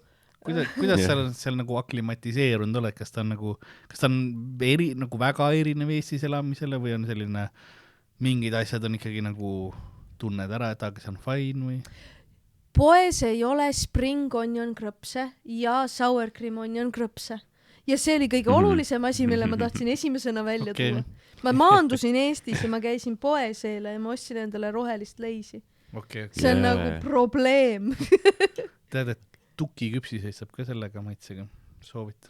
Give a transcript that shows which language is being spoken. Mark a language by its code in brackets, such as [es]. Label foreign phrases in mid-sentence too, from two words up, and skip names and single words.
[et] Kuidas seal nagu aklimatiseerunud oled? Kas ta on nagu väga erinev Eestis elamisele või on selline, mingid asjad on ikkagi nagu tunned ära, et aga see on fine või? Poes ei ole [en] spring onion [et] krõpse ja [en] sour cream onion [et] krõpse. Ja see oli kõige olulisem asi, mille ma tahtsin esimesena välja tuua. Ma maandusin Eestis ja ma käisin poes eile ja ma ostsin endale rohelist leisi. See on nagu probleem. Tead, et tukiküpsiseid saab ka sellega maitsega, soovitan.